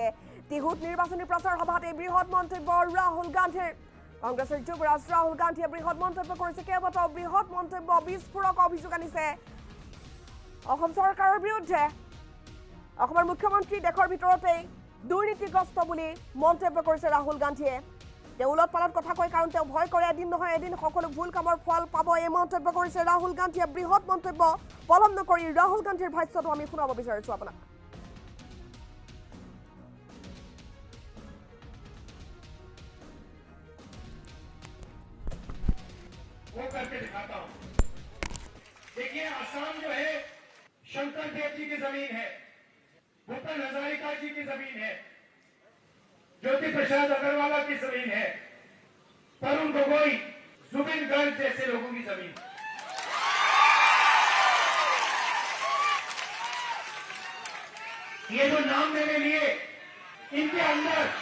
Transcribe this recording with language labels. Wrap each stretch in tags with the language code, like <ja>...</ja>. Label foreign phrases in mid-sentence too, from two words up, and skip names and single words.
<as>তিহুত নিৰ্বাচনী প্ৰচাৰ সভাত এই বৃহৎ মন্তব্য ৰাহুল গান্ধীৰ কংগ্ৰেছৰ যুৱৰাজ ৰাহুল গান্ধীয়ে বৃহৎ মন্তব্য কৰিছে কেইবাটাও বৃহৎ মন্তব্য বিস্ফোৰক অভিযোগ আনিছে অসম চৰকাৰৰ বিৰুদ্ধে অসমৰ মুখ্যমন্ত্ৰী দেশৰ ভিতৰতে দুৰ্নীতিগ্ৰস্ত বুলি মন্তব্য কৰিছে ৰাহুল গান্ধীয়ে তেওঁ উলট পালট কথা কয় কাৰণ তেওঁ ভয় কৰে এদিন নহয় এদিন সকলো ভুল কামৰ ফল পাব এই মন্তব্য কৰিছে ৰাহুল গান্ধীয়ে বৃহৎ মন্তব্য পলম নকৰি ৰাহুল গান্ধীৰ ভাষ্যটো আমি শুনাব বিচাৰিছো আপোনাক</as> <hi>वो करके दिखाता हूं देखिए असम जो है शंकर देव जी की जमीन है भूपेन हजारिका जी की जमीन है ज्योति प्रसाद अग्रवाला की जमीन है तरुण गोगोई जुबिन गर्ग जैसे लोगों की जमीन ये जो नाम मैंने लिए इनके अंदर</hi>